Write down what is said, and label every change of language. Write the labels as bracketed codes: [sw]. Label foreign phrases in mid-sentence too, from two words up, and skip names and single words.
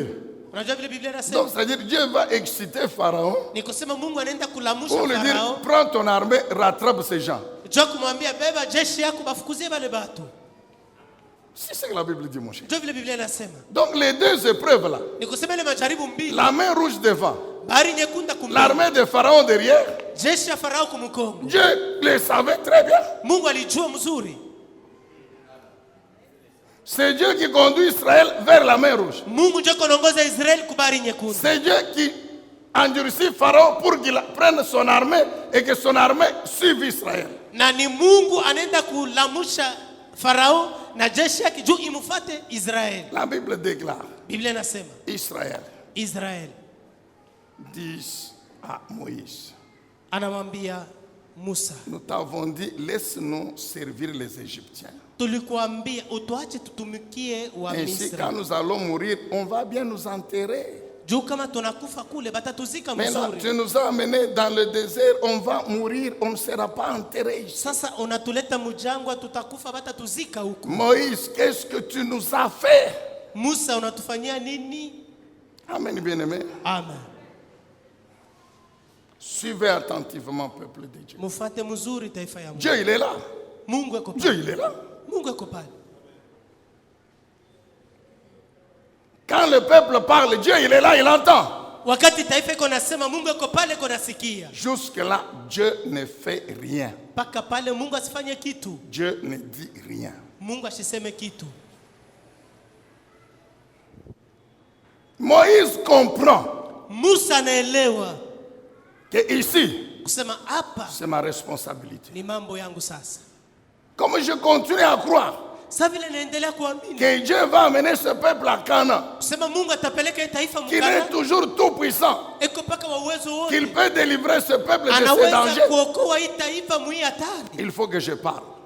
[fr] Donc c'est-à-dire Dieu va exciter Pharaon pour lui dire prends ton armée, rattrape ces gens. C'est ce que la Bible dit, mon cher. Donc les deux épreuves là, la main rouge devant, l'armée de Pharaon derrière, [sw] jeshi ya Farao kumkongo. [fr] Dieu le savait très bien. [sw] Mungu alijua mzuri. [fr] C'est Dieu qui conduit Israël vers la mer Rouge. [sw] Mungu ndiye anaongoza Israeli kubari nyekundu. [fr] C'est Dieu qui endurcit Pharaon pour qu'il prenne son armée et que son armée suive Israël. [sw] Na ni Mungu anaenda kulamusha Farao na jeshi yake juu imfuate Israeli. [fr] La Bible déclare. [sw] Biblia inasema [fr] Israël. [sw] Israel [fr] dit à Moïse. [sw] Anamwambia Musa. [fr] Nous t'avons dit laisse-nous servir les Égyptiens. [sw] Tulikuambia utuache tutumikie wa Misri. [fr] Ainsi quand nous allons mourir, on va bien nous enterrer. [sw] Juu kama tunakufa kule batatuzika mzuri. [fr] Maintenant tu nous as amenés dans le désert, on va mourir, on ne sera pas enterré. [sw] Sasa unatuleta mjangwa tutakufa batatuzika huko. [fr] Moïse, qu'est-ce que tu nous as fait? [sw] Musa unatufanyia nini? [fr] Amen, bien-aimé. Amen. Suivez attentivement peuple de Dieu. [sw] Mufate mzuri taifa ya Mungu. [fr] Dieu il est là. [sw] Mungu yuko pale. [fr] Dieu il est là. [sw] Mungu yuko pale. [fr] Quand le peuple parle, Dieu il est là, il entend. [sw] Wakati taifa iko nasema Mungu yuko pale konasikia. [fr] Jusque là, Dieu ne fait rien. [sw] Paka pale Mungu asifanye kitu. [fr] Dieu ne dit rien. [sw] Mungu asiseme kitu. [fr] Moïse comprend. [sw] Musa anaelewa [fr] que ici, [sw] kusema hapa [fr] c'est ma responsabilité. [sw] Ni mambo yangu sasa. [fr] Comme je continue à croire que Dieu va amener ce peuple à Canaan, qu'il est toujours tout puissant, qu'il peut délivrer ce peuple de ses dangers, il faut que je parle.